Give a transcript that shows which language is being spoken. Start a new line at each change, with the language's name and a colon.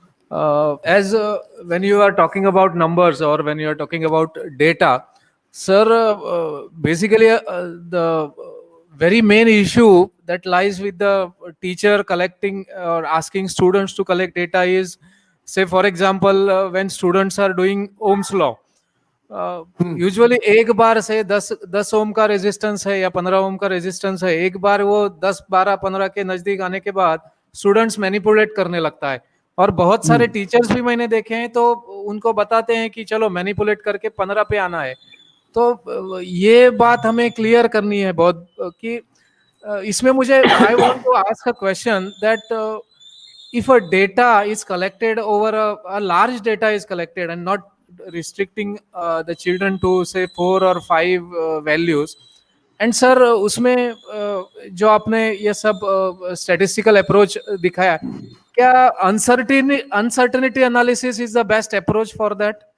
English: As when you are talking about numbers or when you are talking about data, sir, basically the very main issue that lies with the teacher collecting or asking students to collect data is, say for example, when students are doing Ohm's law.
Hindi: Usually एक बार से 10 ओम का resistance है या 15 ओम का resistance है, एक बार वो 10, 12, 15 के नजदीक आने के बाद स्टूडेंट्स मैनिपुलेट करने लगता है. और बहुत सारे टीचर्स भी मैंने देखे हैं तो उनको बताते हैं कि चलो मैनिपुलेट करके 15 पे आना है. तो ये बात हमें क्लियर करनी है बहुत कि इसमें मुझे
English: I want to ask a question that if a data is collected over a large data is collected and not restricting the children to say 4 or 5 values,
Hindi: and sir उसमें जो आपने ये सब स्टैटिस्टिकल अप्रोच दिखाया, क्या
English: Uncertainty analysis is the best approach for that?